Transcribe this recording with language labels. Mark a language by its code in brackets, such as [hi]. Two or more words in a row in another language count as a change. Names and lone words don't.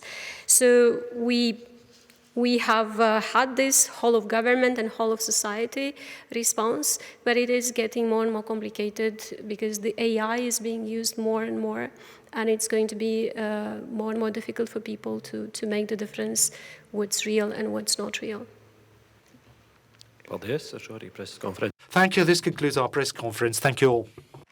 [en] So we have had this whole of government and whole of society response, but it is getting more and more complicated because the AI is being used more and more, and it's going to be more and more difficult for people to make the difference what's real and what's not real. [lv] Paldies, ar šo arī preses konferenci. [en] Thank you. This concludes our press conference. Thank you all.